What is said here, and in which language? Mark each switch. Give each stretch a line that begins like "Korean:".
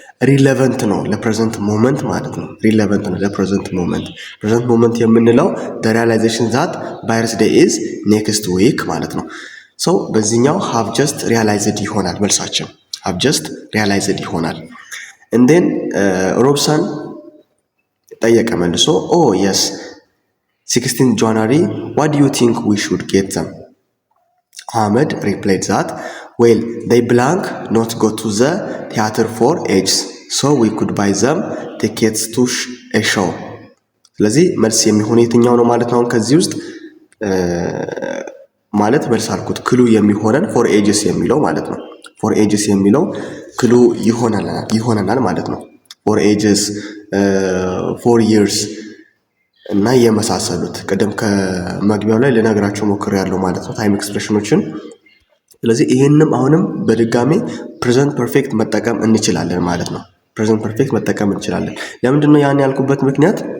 Amharic: ሪሌቨንት ነው ለፕሬዘንት ሞመንት ማለት ነው። ሪሌቨንት ነው ለፕሬዘንት ሞመንት። ፕሬዘንት ሞመንት የምንለው the realization that birthday is next week ማለት ነው። ሰው በዚህኛው have just realized ይሆናል መልሳችን። have just realized ይሆናል። and then ሮብሰን
English: ጠየቀ መልሶ oh yes 16th January what do you think we should get them? Ahmed replied that well they blank not go to the theater for ages so we could buy them tickets to a show.
Amharic: ስለዚህ መልስ የሚሆን የትኛው ነው ማለት ነው? ከዚህ ውስጥ ማለት መልስ አልኩት ክሉ የሚሆነን ፎር ኤጅስ የሚለው ማለት ነው። ፎር ኤጅስ የሚለው ክሉ ይሆነናል ማለት ነው። ፎር ኤጅስ ፎር ይርስ እና የመሳሰሉት ቅድም ከመግቢያው ላይ ልነግራችሁ ሞክሬያለሁ ማለት ነው ታይም ኤክስፕሬሽኖችን። ስለዚህ ይሄንም አሁንም በድጋሚ ፕሬዘንት ፐርፌክት መጠቀም እንችላለን ማለት ነው። ፕሬዘንት ፐርፌክት መጠቀም እንችላለን። ለምንድን ነው ያን ያልኩበት ምክንያት?